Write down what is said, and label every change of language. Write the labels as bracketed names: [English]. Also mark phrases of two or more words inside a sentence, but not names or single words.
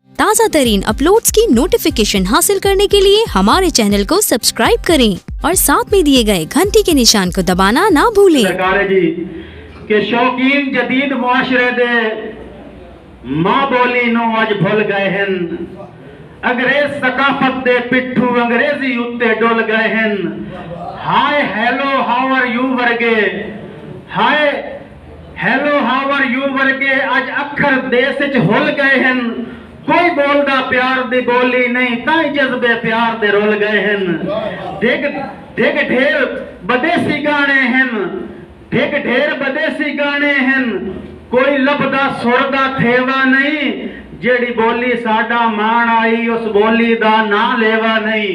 [Urdu] تازہ ترین اپلوڈز کی نوٹیفیکیشن حاصل کرنے کے لیے ہمارے چینل کو سبسکرائب کریں اور ساتھ میں دیے گئے گھنٹی کے نشان کو دبانا نہ بھولیں. [Punjabi] سرکار جی کے شوقین جدید معاشرے دے ماں بولی نو اج بھل گئے ہیں. انگریز ثقافت دے پٹھو انگریزی اتے ڈل گئے ہیں. [English] hi hello how are you [Punjabi] ورگے, [English] hi hello how are you [Punjabi] ورگے اج اکھر دیس چ ہل گئے ہیں. کوئی بولدا پیار دی بولی نہیں تائی جذبے پیار دے رل گئے ہیں. دیکھ ڈھیر بدیسی گانے ہیں، دیکھ ڈھیر بدیسی گانے ہیں. کوئی لبھدا سردا تھیوا نہیں، جیہڑی بولی ساڈا مان آئی اس بولی دا نہ لیوا نہیں.